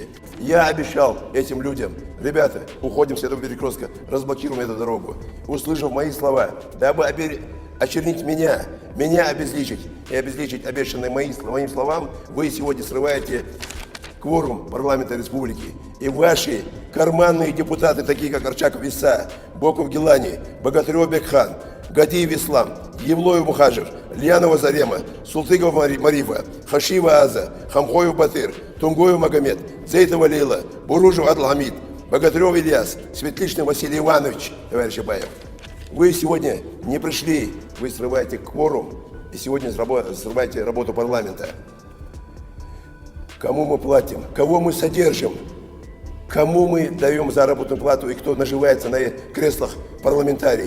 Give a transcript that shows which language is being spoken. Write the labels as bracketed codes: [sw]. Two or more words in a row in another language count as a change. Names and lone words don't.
[ru] Я обещал этим людям, ребята, уходим с этого перекрестка, разблокируем эту дорогу. Услышав мои слова, дабы очернить меня обезличить и обезличить обещанные моим словам, вы сегодня срываете кворум парламента республики. И ваши карманные депутаты, такие как Арчаков Иса, Боков Гилани, Богатырев Бекхан, Гадиев Ислам, Евлоев Мухажев, Льянова Зарема, Султыгов Марифа, Хашива Аза, Хамхоев Батыр, Тунгоев Магомед, Зейтова Лейла, Буружев Адламид, Богатырев Ильяс, Светличный Василий Иванович, товарищ Абаев. Вы сегодня не пришли, вы срываете кворум и сегодня срываете работу парламента. Кому мы платим, кого мы содержим, кому мы даем заработную плату и кто наживается на креслах парламентарии.